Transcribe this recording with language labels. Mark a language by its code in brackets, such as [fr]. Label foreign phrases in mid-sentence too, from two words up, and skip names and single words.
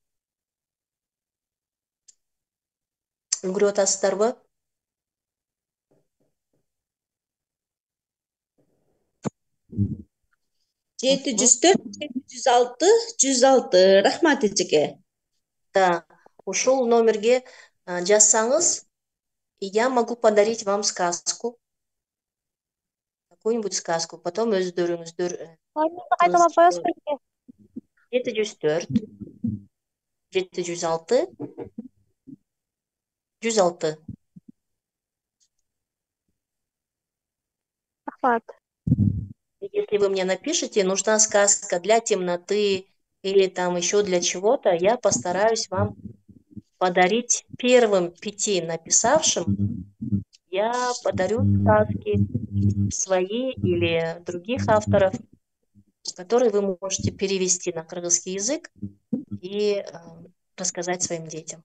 [ky] Үлгүрүп атасыздарбы? жети жүз төрт 706 106. Рахмат эжеке. Да, ушул номерге жазсаңыз, [ru] я могу подарить вам сказку. Какую-нибудь сказку. Потом өздөрүңүздөр [ky] Кайталап коесузбу эжеке? 704 706 106. Рахмат. [ru] Если вы мне напишите, нужна сказка для темноты или там еще для чего-то, я постараюсь вам подарить первым 5 написавшим. Я подарю сказки свои или других авторов, которые вы можете перевести на кыргызский язык и рассказать своим детям.